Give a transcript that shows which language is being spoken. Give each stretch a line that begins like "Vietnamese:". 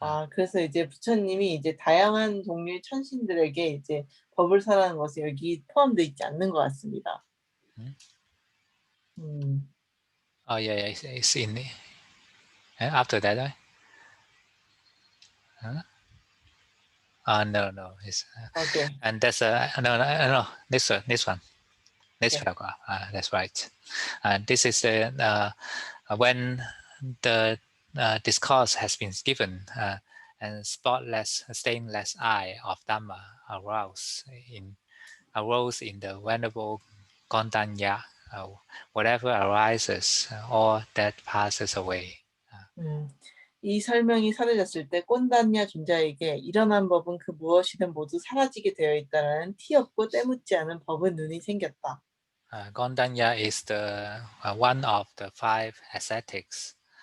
Korean: 그래서 이제 부처님이 이제 다양한 종류의 천신들에게 이제 법을 설하는 것이 여기 포함되어 있지 않는 것 같습니다.
English: Oh yeah, it's in after that, right? No. It's Okay. and that's no. This one. Next Okay. paragraph. That's right. This is when the discourse has been given, and spotless, stainless eye of Dhamma arose in the venerable Gondanya. Whatever arises, all that passes away.
Korean: 이 설명이 사라졌을 때 꼰단냐 존자에게 일어난 법은 그 무엇이든 모두 사라지게 되어 있다라는 티 없고 때묻지 않은 법의 눈이 생겼다.
English: Gondanya is the one of the 5 ascetics.